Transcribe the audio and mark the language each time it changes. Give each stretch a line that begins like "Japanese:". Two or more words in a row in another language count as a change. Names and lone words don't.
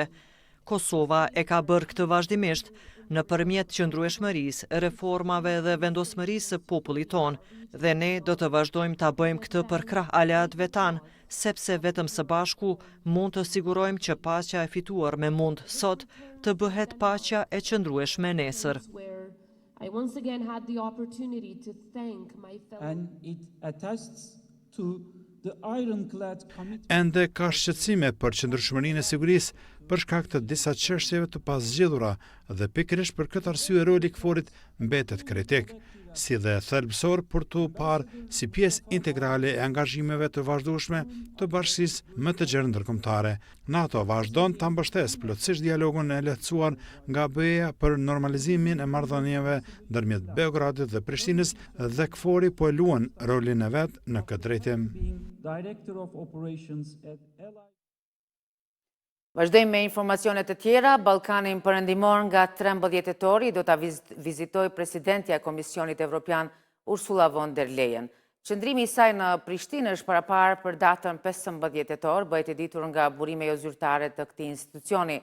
Albanian: Kosova e ka bërë këtë vazhdimisht nëpërmjet qëndrueshmërisë, reformave dhe vendosmërisë së popullit tonë, dhe ne do të vazhdojmë ta bëjmë këtë për krah aleatëve tanë, sepse vetëm së bashku mund të sigurojmë që paqja e fituar me mund sot të bëhet paqja e qëndrueshme nesër.
English: I once again had the opportunity to thank my fellow. And it attests to the ironclad commitment.
Albanian: Ende ka shqetësime për qëndrueshmërinë e sigurisë për shkak të disa çështjeve të pazgjedhura dhe pikërisht për këtë arsye roli i KFOR-it mbetet kritik, si dhe thelbësor për të parë si pjesë integrale e angazhimeve të vazhdueshme të bashkisë më të gjerë ndërkombëtare. NATO vazhdon ta mbështesë plotësisht dialogun e lehtësuar nga BE-ja për normalizimin e marrëdhënieve ndërmjet Beogradit dhe Prishtinës dhe KFOR-i po luan rolin e vet në këtë drejtim.
English: Director of Operations at Allied.
Albanian: Vazhdojmë me informacionet të tjera. Ballkanin Perëndimor nga 13 tetori do ta vizitoj presidentja e Komisionit Evropian Ursula von der Leyen. Qëndrimi i saj në Prishtinë është paraparë për datën 15 tetor, bëhet e ditur nga burime jo zyrtare të këtij institucioni.